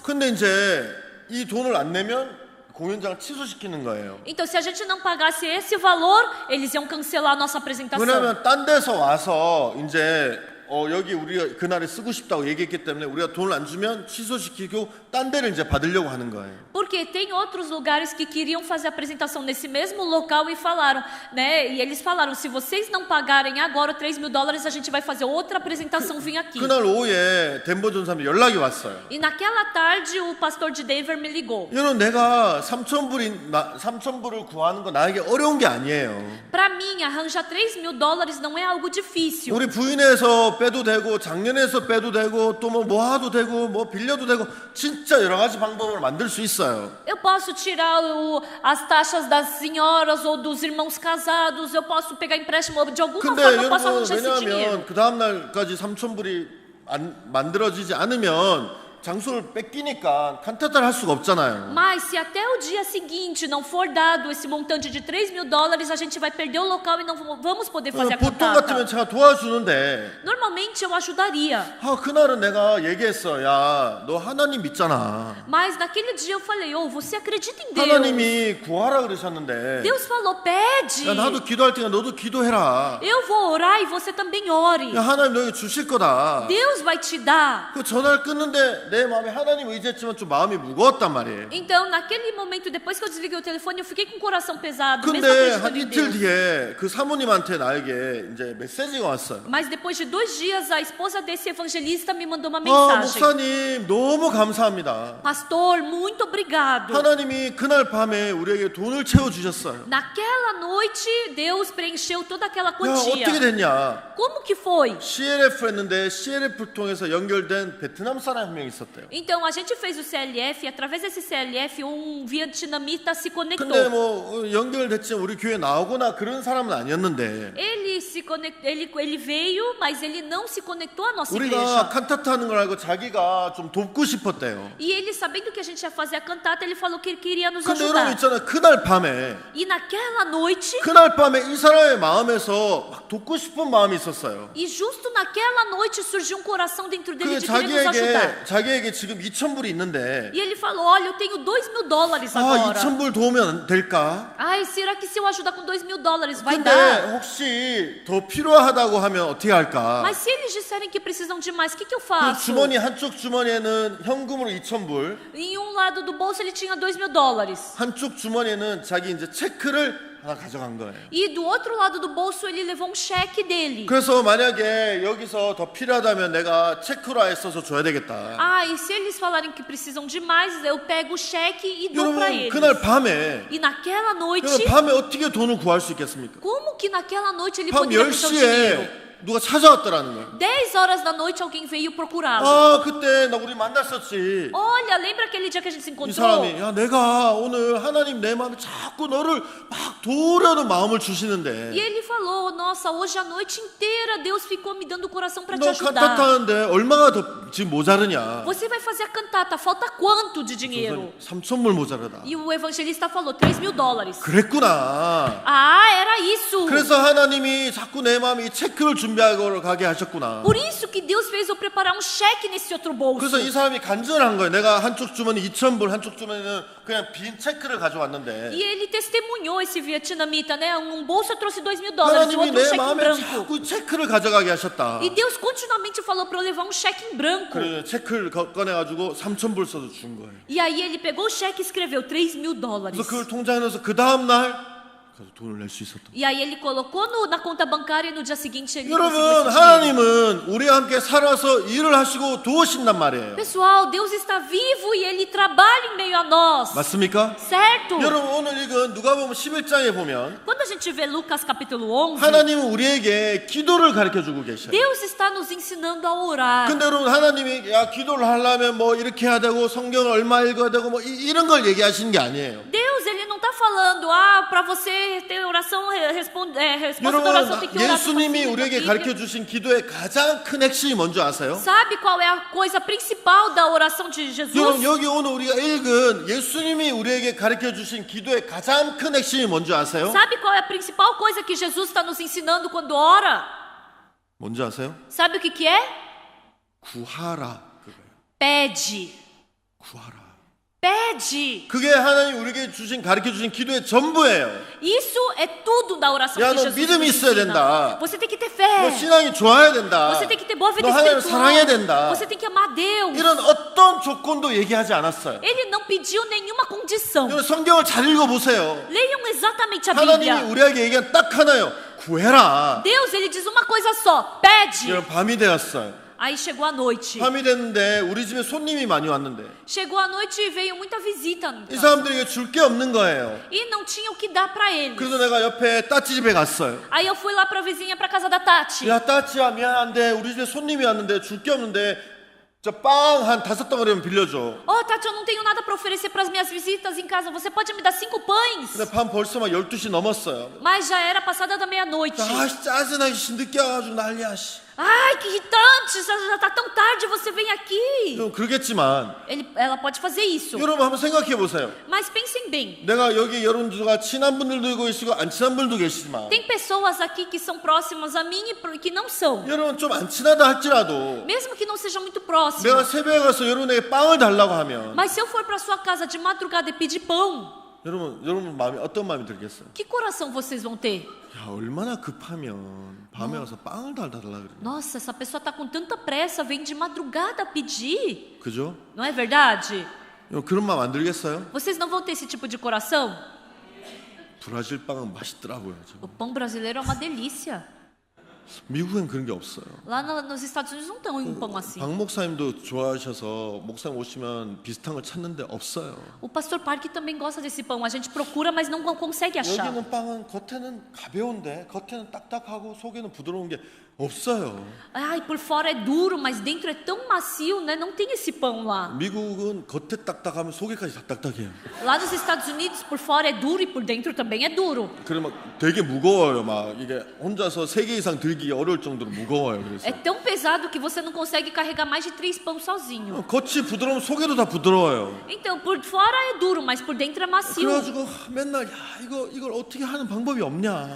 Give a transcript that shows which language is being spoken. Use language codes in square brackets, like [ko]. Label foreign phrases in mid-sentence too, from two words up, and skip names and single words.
[ko] 근데 이제 이 돈을 안 내면 공연장을 취소시키는 거예요. [pt] Então, se a gente não pagasse esse valor, eles iam cancelar a nossa apresentação. [ko] 왜냐하면 딴 데서 와서 이제 여기 우리가 그날에 쓰고 싶다고 얘기했기 때문에 우리가 돈을 안 주면 취소시키고 딴 데를 이제 받으려고 하는 거예요. [pt] Porque tem outros lugares que queriam fazer a apresentação nesse mesmo local e falaram, né? E eles falaram, se vocês não pagarem agora $3.000, a gente vai fazer outra apresentação vir aqui. [ko] 그날 오후에 덴버 전사님 연락이 왔어요. [pt] E naquela tarde o pastor de Denver me ligou. [ko] 여러분 내가 3,000불을 구하는 거 나에게 어려운 게 아니에요. [pt] Para mim, arranjar $3.000 não é algo difícil. [ko] 우리 부인에서 빼도 되고 작년에서 빼도 되고 또 뭐 모아도 되고 뭐 빌려도 되고 진짜 여러 가지 방법을 만들 수 있어요. [pt] Eu posso tirar as taxas das senhoras ou dos irmãos casados, eu posso pegar empréstimo de alguma [ko] 근데 [pt] forma, eu posso [ko] 여러분 [pt] arranjar esse dinheiro. [ko] 왜냐하면 그 다음 날까지 3,000불이 만들어지지 않으면 장소를 뺏기니까 칸타타를 할 수가 없잖아요. [pt] Mas se até o dia seguinte não for dado esse montante de $3.000, a gente vai perder o local e não vamos poder fazer a [ko] 보통 같으면 [pt] cantata. [ko] 제가 도와주는데 [pt] Normalmente eu ajudaria. [ko] 그날은 내가 얘기했어. 야, 너 하나님 믿잖아. [pt] Mas naquele dia eu falei, você acredita em Deus? [ko] 하나님이 구하라 그러셨는데 [pt] Deus falou, pede. [ko] 야, 나도 기도할 테니까 너도 기도해라. [pt] Eu vou orar e você também ore. [ko] 야, 하나님 너에게 주실 거다. [pt] Deus vai te dar. [ko] 그 전화를 끊는데 내 마음에 하나님 의지했지만 좀 마음이 무거웠단 말이에요. [pt] Então, naquele momento, depois que eu desliguei o telefone, eu fiquei com o coração pesado, mesmo [ko] 근데 한 [pt] acreditando em [ko] 이틀 [pt] Deus. [ko] 뒤에 그 사모님한테 나에게 이제 메시지가 왔어요. [pt] Mas depois de 2 dias, a esposa desse evangelista me mandou uma mensagem. [ko] 목사님 너무 감사합니다. [pt] Pastor, muito obrigado. [ko] 하나님이 그날 밤에 우리에게 돈을 채워 주셨어요. [pt] Naquela noite, Deus preencheu toda aquela [ko] 야, [pt] quantia. [ko] 어떻게 됐냐? [pt] Como que foi? [ko] CLF 했는데 CLF 통해서 연결된 베트남 사람 한 명 있었대요. [pt] Então, a gente fez o CLF e através desse CLF, vietnamita se conectou. [ko] 근데 뭐 연결됐지만 우리 교회 나오거나 그런 사람은 아니었는데 [pt] Ele veio, mas ele não se conectou à nossa [ko] 우리가 [pt] igreja. [ko] 칸타타 하는 걸 알고 자기가 좀 돕고 싶었대요. [pt] E ele, sabendo que a gente ia fazer a cantata, ele falou que ele queria nos [ko] 근데 여러분 [pt] ajudar. [ko] 있잖아요. 그날 밤에 [pt] E naquela noite, [ko] 이 사람의 마음에서 막 돕고 싶은 마음이 있었어요. [pt] e justo naquela noite surgiu um coração dentro dele [ko] 그 [pt] de querer nos ajudar. [ko] 자기에게 지금 2,000불이 있는데 [pt] E ele falou, olha, eu tenho $2.000 agora. [ko] 2,000불 도우면 될까? [pt] Ai, será que se eu ajudar com $2.000 vai [ko] 근데 [pt] dar? [ko] 혹시 더 필요하다고 하면 어떻게 할까? [pt] Mas se eles disserem que precisam de mais, o que eu [ko] 그 [pt] faço? [ko] 한쪽 주머니에는 현금으로 2,000불, [pt] Em um lado do bolso ele tinha $2.000. [ko] 한쪽 주머니에는 자기 이제 체크를 하나 가져간 거예요. [pt] E do outro lado do bolso ele levou um cheque dele. [ko] 그래서 만약에 여기서 더 필요하다면 내가 체크로 아예 써서 줘야 되겠다. [pt] Ah, e se eles falarem que precisam de mais, eu pego o cheque e dou para [ko] 여러분 [pt] eles. [ko] 그날 밤에 [pt] E naquela noite, [ko] 어떻게 돈을 구할 수 있겠습니까? [pt] como que naquela noite ele [ko] 밤 [pt] poderia achar o [ko] 10시에 [pt] dinheiro? [ko] 누가 찾아왔더라는 거예요. [pt] 10 horas da noite alguém veio procurá-lo. [ko] 아, 그때 나 우리 만났었지. [pt] Olha, lembra aquele dia que a gente se [ko] 이 [pt] encontrou? [ko] 사람이 야, 내가 오늘 하나님 내 마음에 자꾸 너를 막 도우려는 마음을 주시는데 [pt] E ele falou, nossa, hoje a noite inteira Deus ficou me dando o coração para te [ko] 너 [pt] ajudar. [ko] 칸타타하는데 얼마가 더 지금 모자르냐? [pt] Você vai fazer a cantata, falta quanto de dinheiro? [ko] 3,000불 모자르다. [pt] E o evangelista falou, $3.000. [ko] 그랬구나. [pt] Ah, era isso. [ko] 그래서 하나님이 자꾸 내 마음에 이 체크를 준비하고 가게 하셨구나. [pt] Por isso que Deus fez eu preparar um cheque nesse outro bolso. [ko] 그래서 이 사람이 간증한 거예요. 내가 한쪽 주머니 2,000불, 한쪽 주머니는 그냥 빈 체크를 가져왔는데 [pt] E ele testemunhou esse vietnamita, né? Um bolso eu trouxe $2.000, o [ko] 하나님이 [pt] outro um [ko] 내 [pt] cheque em [ko] 마음에 [pt] branco. [ko] 자꾸 체크를 가져가게 하셨다. [pt] E Deus continuamente falou para eu levar um cheque em branco. [ko] 그래 체크를 꺼내가지고 3,000불 써서 준 거예요. [pt] E aí ele pegou o cheque e escreveu $3.000. [ko] 그래서 그걸 통장에 넣어서 그 다음 날 가서 돈을 낼 수 있었던. [pt] E aí ele colocou na conta bancária e no dia seguinte ele [ko] 여러분 [pt] conseguiu esse dinheiro. [ko] 하나님은 우리와 함께 살아서 일을 하시고 도우신단 말이에요. [pt] Pessoal, Deus está vivo e Ele trabalha em meio a nós. [ko] 맞습니까? [pt] Certo? [ko] 여러분 오늘 읽은 누가복음 11장에 보면 [pt] Quando a gente vê Lucas capítulo 11, [ko] 하나님은 우리에게 기도를 가르쳐주고 계셔요. [pt] Deus está nos ensinando a orar. [ko] 근데 여러분 하나님이 야 기도를 하려면 뭐 이렇게 해야 되고 성경을 얼마 읽어야 되고 뭐 이런 걸 얘기하시는 게 아니에요. [pt] Deus, Ele não está falando, para você ter oração, resposta da [ko] 여러분 [pt] oração tem que orar. [ko] 예수님이 우리에게 가르쳐 주신 기도의 가장 큰 핵심이 뭔지 아세요? [pt] Sabe qual é a coisa principal da oração de Jesus? [ko] 여러분 여기 오늘 우리가 읽은 예수님이 우리에게 가르쳐 주신 기도의 가장 큰 핵심이 뭔지 아세요? [pt] Sabe qual é a principal coisa que Jesus está nos ensinando quando ora? [ko] 뭔지 아세요? [pt] Sabe o que é? [ko] 구하라 그거예요. [pt] Pede. [ko] 구하라. [pt] Pede. [ko] 그게 하나님 우리에게 가르쳐 주신 기도의 전부예요. [pt] Isso é tudo da oração [ko] 야, [pt] que [ko] 너 [pt] Jesus [ko] 믿음이 [pt] nos [ko] 있어야 [pt] ensina. [ko] 된다. [pt] Você tem que ter [ko] 너 [pt] fé. [ko] 신앙이 좋아야 된다. [pt] Você tem que ter boa vida [ko] 너 하나님을 [pt] espiritual. [ko] 사랑해야 된다. [pt] Você tem que amar Deus. [ko] 이런 어떤 조건도 얘기하지 않았어요. [pt] Ele não pediu nenhuma condição. [ko] 여러분 성경을 잘 읽어보세요. [pt] Leiam exatamente a [ko] 하나님이 [pt] Bíblia. [ko] 우리에게 얘기한 딱 하나요. 구해라. [pt] Deus, ele diz uma coisa só: pede. [ko] 여러분 밤이 되었어요. [pt] Aí chegou a noite. [ko] 밤이 됐는데 우리 집에 손님이 많이 왔는데 [pt] Chegou a noite e veio muita visita. [ko] 이 사람들에게 줄 게 없는 거예요. [pt] E não tinha o que dar para eles. [ko] 그래서 내가 옆에 따찌 집에 갔어요. [pt] Aí eu fui lá para a vizinha, para casa da Tati. [ko] 야 따찌야 미안한데 우리 집에 손님이 왔는데 줄 게 없는데 저 빵 한 5덩어리만 빌려줘. [pt] Oh, Tati, eu não tenho nada para oferecer para as minhas visitas em casa. Você pode me dar 5 pães? [ko] 근데 밤 벌써 막 12시 넘었어요. [pt] Mas já era passada da meia-noite. [ko] 아 짜증나게 늦게 와가지고 난리야 씨. [pt] Ai, que irritante! Já tá tão tarde, você vem aqui. [ko] 여러분 그러겠지만 [pt] Ela pode fazer isso. [ko] 여러분 한번 생각해 보세요. [pt] Mas pensem bem. [ko] 내가 여기 여러분들과 친한 분들도 계시고 안 친한 분들도 계시지만 [pt] Tem pessoas aqui que são próximas a mim e que não são. [ko] 여러분 좀 안 친하다 할지라도 [pt] Mesmo que não sejam muito [ko] 내가 [pt] próximas. [ko] 새벽에 가서 여러분에게 빵을 달라고 하면 [pt] Mas se eu for para sua casa de madrugada e pedir pão, [ko] 여러분 마음이 어떤 마음이 들겠어요? [pt] que coração vocês vão ter? [ko] 야 얼마나 급하면 밤에 와서 빵을 달라고 그래. [pt] Nossa, essa pessoa tá com tanta pressa, vem de madrugada pedir. [ko] 그죠? [pt] Não é verdade? [ko] 여러분, 그런 마음 안 들겠어요? [pt] Vocês não vão ter esse tipo de coração? [ko] 브라질 빵은 맛있더라고요. [pt] O pão brasileiro é uma delícia. [ko] 미국엔 그런 게 없어요. [pt] Lá nos Estados Unidos não tem um pão assim. [ko] 박 목사님도 좋아하셔서 목사님 오시면 비슷한 걸 찾는데 없어요. [pt] O pastor Park também gosta desse pão. A gente procura, mas não consegue achar. [ko] 여기는 빵은 겉에는 가벼운데 겉에는 딱딱하고 속에는 부드러운 게 없어요. [pt] Ai, por fora é duro, mas dentro é tão macio, né? Não tem esse pão lá. [ko] 미국은 겉에 딱딱하면 속에까지 다 딱딱해요. [pt] Lá nos Estados Unidos, por fora é duro e por dentro também é duro. [ko] 그러면 되게 무거워요. 막 이게 혼자서 3개 이상 들기 어려울 정도로 무거워요. 그래서 [pt] É tão pesado que você não consegue carregar mais de 3 pães sozinho. [ko] 겉이 부드러우면 속에도 다 부드러워요. [pt] Então, por fora é duro, mas por dentro é macio. [ko] 그래가지고 맨날 야 이걸 어떻게 하는 방법이 없냐?